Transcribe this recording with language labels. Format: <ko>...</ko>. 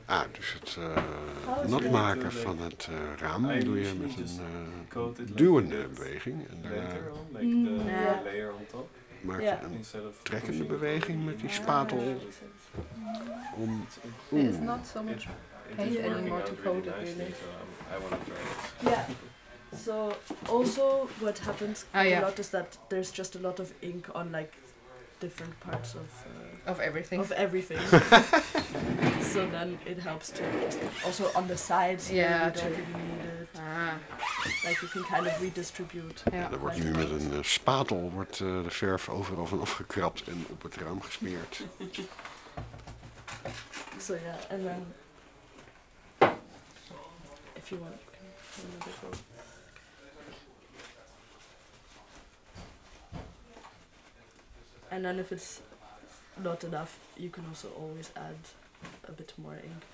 <nl>Dus het nat maken van het raam doe je met een duwende beweging. En maak je een trekkende beweging met die spatel. Om.</nl> <en>It's not so much pain anymore to coat it really. Yeah. So also what happens a lot is that there's just a lot of ink on like different parts of everything so then it helps to just also on the sides like you can kind of redistribute</en> <nl>er wordt nu met een spatel wordt de verf overal vanaf gekrapt en op het raam gesmeerd.</nl> <en>So yeah, and then if you want and then if it's not enough, you can also always add a bit more ink.</en>